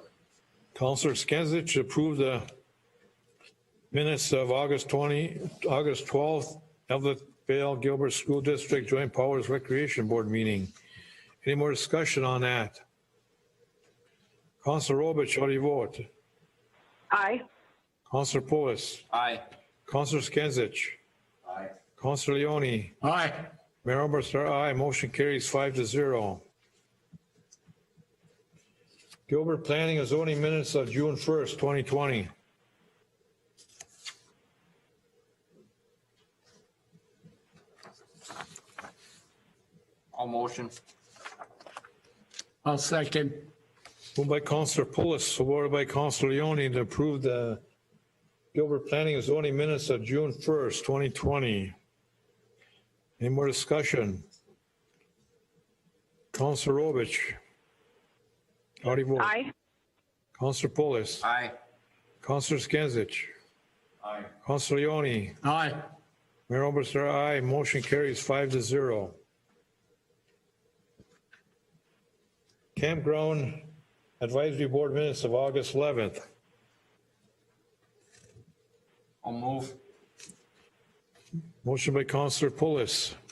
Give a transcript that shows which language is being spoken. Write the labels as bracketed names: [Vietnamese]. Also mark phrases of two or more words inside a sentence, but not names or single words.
[English] Councilor Skinsich to approve the minutes of August 12th, Evelyn Vale, Gilbert School District Joint Powers Recreation Board meeting. Any more discussion on that? Councilor Robich, how do you vote? Aye. Councilor Pulis. Aye. Councilor Skinsich. Aye. Councilor Leone. Aye. Mayor Oberstar, aye. Motion carries 5-0. Gilbert Planning and Zoning minutes of June 1st, 2020. I'll motion. I'll second. Moved by Councilor Pulis, supported by Councilor Leone to approve the Gilbert Planning and Zoning minutes of June 1st, 2020. Any more discussion? Councilor Robich. How do you vote? Aye. Councilor Pulis. Aye. Councilor Skinsich. Aye. Councilor Leone. Aye. Mayor Oberstar, aye. Motion carries 5-0. Campground Advisory Board minutes of August 11th. I'll move. Motion by Councilor Pulis.